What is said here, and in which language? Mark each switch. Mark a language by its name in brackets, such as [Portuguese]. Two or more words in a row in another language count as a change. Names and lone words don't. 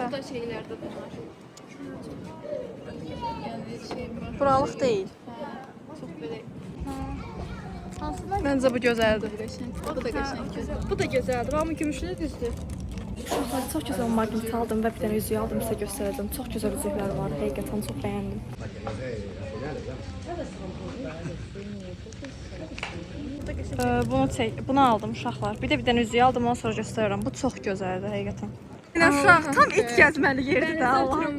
[Turkish] Da şeylerde de var. Yani şey var. [Azerbaijani] Buralıq deyil. [Turkish] Çok böyle. [Azerbaijani] Məncə bu gözəldir. [Turkish] O da geçen güzel. [Azerbaijani] Bu da gözəldir. Amma gümüşlü düzdür. Uşaqlar, çox gözəl maqnit aldım və bir dənə üzüyü aldım, sizə göstərəcəm. Çox gözəl üzüklər var, həqiqətən çox bəyəndim. Bunu aldım uşaqlar. Bir də bir dənə üzüyü aldım, ondan sonra göstərirəm. Bu çox gözəldir, həqiqətən. Uşaq, tam it gəzməli yeridir də, Allahım.